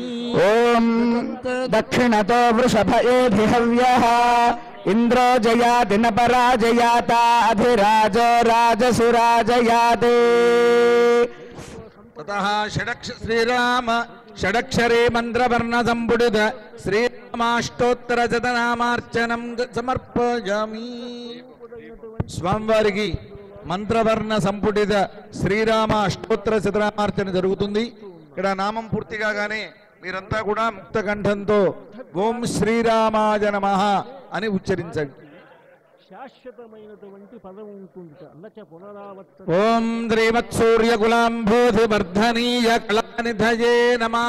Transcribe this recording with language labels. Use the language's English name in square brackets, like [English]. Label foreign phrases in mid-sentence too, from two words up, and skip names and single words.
[Sanskrit] ओम दक्षिणतो वृषभ एभिहव्यः इंद्रो जयाति न पराजयाता अधिराजो राजसुराजयाति. ततः श्रीराम षडक्षरे मंत्रवर्ण संपुटित श्रीरामाष्टोत्तर शतनामार्चनं समर्पयामि. [Telugu] స్వామివారికి మంత్రవర్ణ సంపుటిత శ్రీరామ అష్టోత్తర శతనామార్చన జరుగుతుంది. ఇక్కడ నామం పూర్తి కాగానే మీరంతా కూడా ముక్త కంఠంతో [Sanskrit] ఓం శ్రీరామాయ నమః [Telugu] అని ఉచ్చరించండి. [Sanskrit] ఓం శ్రీమత్సూర్యకులాంబోధివర్ధనీయ కళానిధయే నమః.